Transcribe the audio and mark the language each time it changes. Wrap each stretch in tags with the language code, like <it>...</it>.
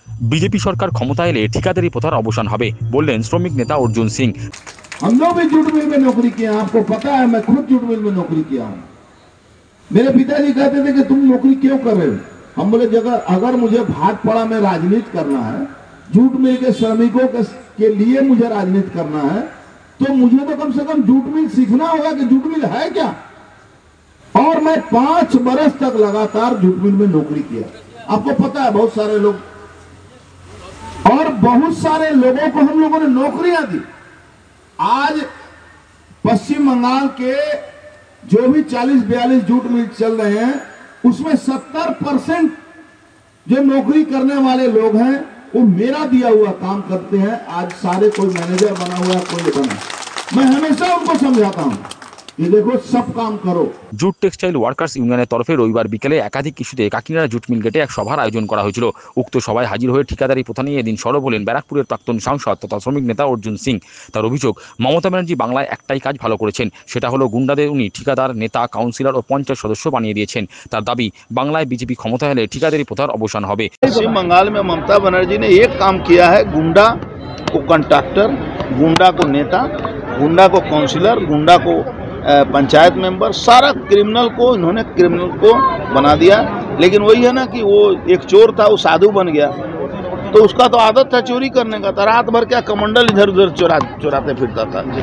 <bn>BJP সরকার ক্ষমতায় এলে ঠিকাদারি প্রথার অবসান হবে বললেন শ্রমিক নেতা অর্জুন সিং।</bn> <hi>हम लोग भी जूट मिल में नौकरी किए, आपको पता है मैं खुद जूट मिल में नौकरी किया हूं। मेरे पिताजी कहते थे कि तुम नौकरी क्यों कर रहे हो। हम बोले जगह अगर मुझे भाग पड़ा में राजनीति करना है, जूट मिल के श्रमिकों के लिए मुझे राजनीति करना है, तो मुझे तो कम से कम जूट मिल सीखना होगा कि जूट मिल है क्या। और मैं 5 बरस तक लगातार जूट मिल में नौकरी किया। आपको पता है बहुत सारे लोग और बहुत सारे लोगों को हम लोगों ने नौकरियां दी। आज पश्चिम बंगाल के जो भी 40-42 जूट मिल चल रहे हैं उसमें 70% जो नौकरी करने वाले लोग हैं वो मेरा दिया हुआ काम करते हैं। आज सारे कोई मैनेजर बना हुआ कोई बना, मैं हमेशा उनको समझाता हूं ये देखो सब काम करो।</hi> <bn>জুট টেক্সটাইল ওয়ার্কার্স ইউনিয়নের তরফে রবিবার বিকেলে একাধিক ইস্যুতে কাকিনাড়া জুট মিল গেটে এক সভার আয়োজন করা হয়েছিল। উক্ত সভায় হাজির হয়ে ঠিকাদারি প্রথা নিয়ে এদিন সরব হলেন ব্যারাকপুরের প্রাক্তন সাংসদ তথা শ্রমিক নেতা অর্জুন সিং। তার অভিযোগ, মমতা ব্যানার্জি বাংলায় একটাই কাজ ভালো করেছেন, সেটা হলো গুন্ডাদের উনি ঠিকাদার, নেতা, কাউন্সিলর ও পঞ্চায়েত সদস্য বানিয়ে দিয়েছেন। তার দাবি, বাংলায় বিজেপি ক্ষমতা এলে ঠিকাদারি প্রথার অবসান হবে।</bn> <hi>पश्चिम बंगाल में ममता बनर्जी ने एक काम किया है, गुंडा को कॉन्ट्रैक्टर, गुंडा को नेता, गुंडा को काउंसिलर, गुंडा को पंचायत मेंबर, सारा क्रिमिनल को इन्होंने क्रिमिनल को बना दिया। लेकिन वही है ना कि वो एक चोर था वो साधु बन गया, तो उसका तो आदत था चोरी करने का, तो रात भर क्या कमंडल इधर उधर चुराते फिरता था।</hi>